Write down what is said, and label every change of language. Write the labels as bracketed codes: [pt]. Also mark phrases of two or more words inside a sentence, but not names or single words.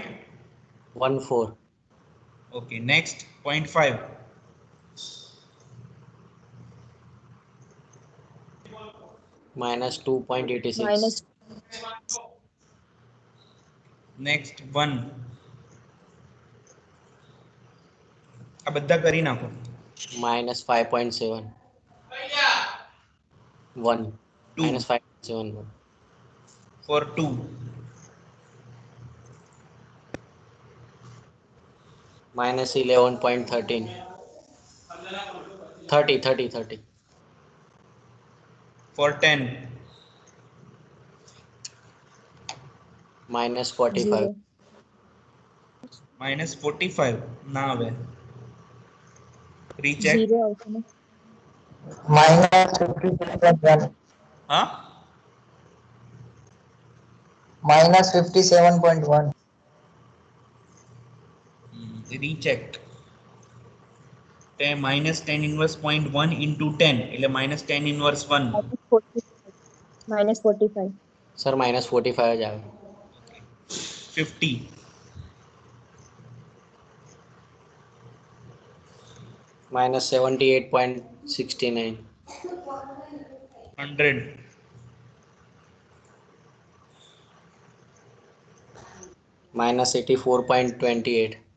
[en] 14. Okay, next 0.5, Minus 2.86. Minus next 1. [gu] આ બધા કરી નાખો. [en] Minus 5.7. 1. 2 Minus 5.71. for 2. Minus 11.13. 30. For 10. Minus 45. 0. Minus 45. [gu] ના આવે. [en] Recheck. [gu] 0 આવશે ને? [en] minus 57.1 [gu] હા, [en] minus 57.1 recheck. Minus tan inverse 0.1 into 10 એટલે minus tan inverse 1. Minus 45. Minus 45. [gu] Sir, minus 45 જ આવે. [en] 50. Minus 78.69. 100. Minus 84.28.